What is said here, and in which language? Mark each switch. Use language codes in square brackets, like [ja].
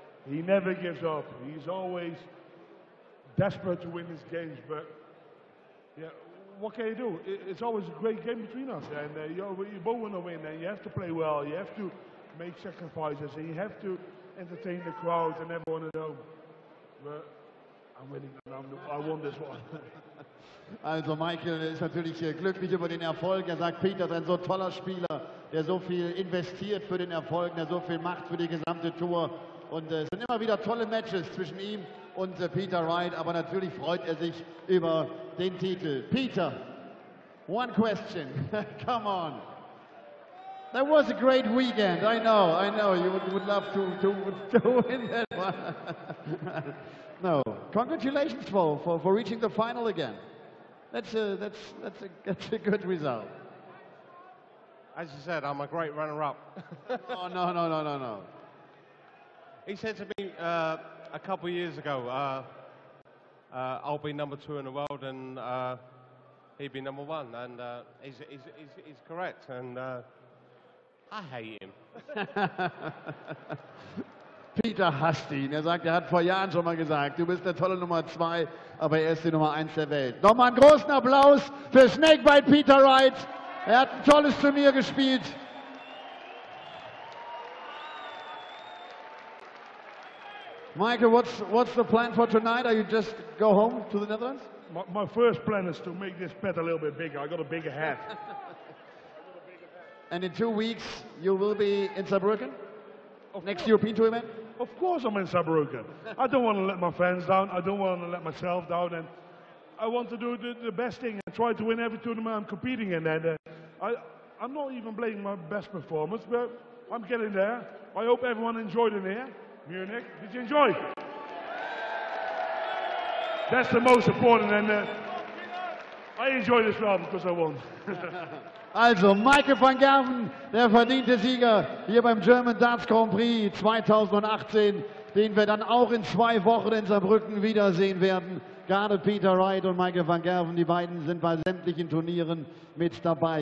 [en] He never gives up. He's always desperate to win his games. But yeah, what can you do? It's always a great game between us, and you both want to win, and you have to play well, you have to make sacrifices, and you have to entertain the crowd and everyone at home. But I'm winning, I won this one. [de] Also Michael ist natürlich glücklich über den Erfolg. Er sagt, Peter ist ein so toller Spieler, der so viel investiert für den Erfolg, der so viel macht für die gesamte Tour. Und es sind immer wieder tolle Matches zwischen ihm und Peter Wright, aber natürlich freut er sich über den Titel. [en] Peter, one question, come on. That was a great weekend, I know, you would love to win that one. No, congratulations for reaching the final again. That's a good result. As you said, I'm a great runner-up. Oh, no. He said to me a couple of years ago, I'll be number 2 in the world and he'd be number 1, and he's correct, and I hate him. [de] Peter hasst ihn. Er sagt, er hat vor Jahren schon mal gesagt, du bist der tolle Nummer 2, aber er ist die Nummer 1 der Welt. Nochmal einen großen Applaus für Snakebite Peter Wright. Er hat ein tolles Turnier gespielt. [en] Michael, what's the plan for tonight? Are you just go home to the Netherlands? My first plan is to make this bet a little bit bigger. I got a bigger hat. And in 2 weeks you will be in Saarbrücken? Next European Tour event? Of course I'm in Saarbrücken. I don't want to let my fans down. I don't want to let myself down. And I want to do the best thing and try to win every tournament I'm competing in. And I'm not even playing my best performance, but I'm getting there. I hope everyone enjoyed it here. Munich, did you enjoy? That's the most important, and I enjoyed this well because I won. [de] Also, Michael van Gerwen, der verdiente Sieger hier beim German Darts Grand Prix 2018, den wir dann auch in 2 Wochen in Saarbrücken wiedersehen werden. Gerade Peter Wright und Michael van Gerwen, die beiden sind bei sämtlichen Turnieren mit dabei.